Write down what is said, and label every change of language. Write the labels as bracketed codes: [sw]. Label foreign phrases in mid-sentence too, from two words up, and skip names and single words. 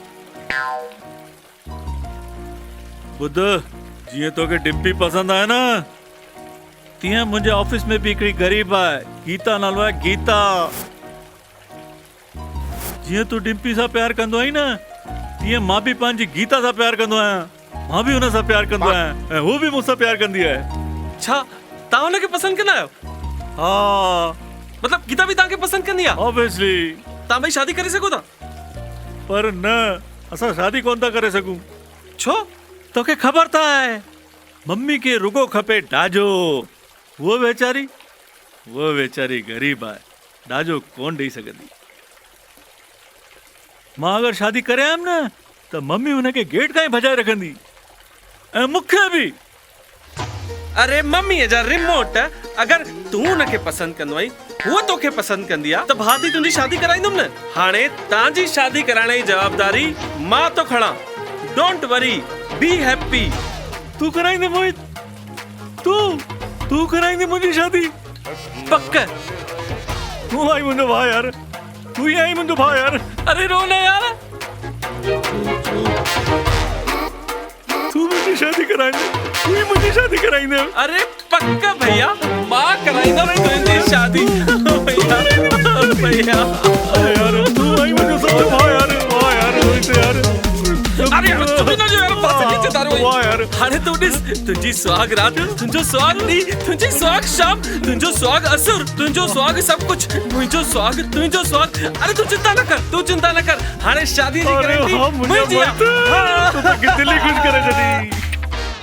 [sd] ॿुध, जीअं तोखे डिम्पी पसंदि आहे न, तीअं मुंहिंजे ऑफिस में बि हिकिड़ी ग़रीब आहे, गीता नालो आहे, गीता। जीअं तूं डिम्पी सां प्यार कंदो आहीं न, तीअं मां बि पंहिंजी गीता सां प्यार कंदो आहियां। मां बि हुन सां प्यार कंदो आहियां ऐं हू बि मूंसां प्यार कंदी आहे। छा तव्हां हुनखे पसंदि कंदा आहियो? हाँ, मतलब गीता भी तव्हांखे पसंदि कंदी आहे? ऑब्वियसली। तव्हां भाई शादी करे सघो था? पर न, असां शादी कोन था करे सघूं। छो? तोखे ख़बर त आहे, मम्मी खे रुगो खपे ॾाजो। वो वेचारी ग़रीब आहे, ॾाजो कोन ॾेई सघंदी। मां अगरि शादी करे आयमि न त मम्मी हुनखे गेट खां ई भॼाए रखंदी ऐं मूंखे बि। अरे मम्मीअ जा रिमोट, अगरि तूं हुनखे पसंदि कंदो आई, हूअ तोखे पसंदि कंदी आहे त भाभी तुंहिंजी शादी कराईंदुमि न। हाणे तव्हांजी शादी कराइण जी जवाबदारी मां तो खणा। [en] Don't worry, be happy. [sd] तू कराईंदे मोहित, तू कराईंदे मुंहिंजी शादी? पक। तू आई मुंहिंजो भाउ यार, तू ही आई मुंहिंजो भाउ यार। अरे रो न यार, तू मुंहिंजी शादी कराईंदे, तू ही मुंहिंजी शादी कराईंदे। अरे पक भैया, मां कराईंदमि तुंहिंजी शादी। भैया यार, तू आई मुंहिंजो सच्चो भाउ यार। वाह यार, रोहित यार। अरे यार, चुप न जो यार, पासे खींचे तारो। वाह यार। हाणे तू ॾिस, तुंहिंजी सुहाग रात, तुंहिंजो सुहाग ॾींहुं, तुंहिंजी सुहाग शाम, तुंहिंजो सुहाग असुर, तुंहिंजो सुहाग सभु कुझु, मुंहिंजो सुहाग, तुंहिंजो सुहाग। अरे तू चिंता न कर, हाणे शादी जी गारंटी मुंहिंजी आहे। तू त दिल ई ख़ुशि करे छॾी।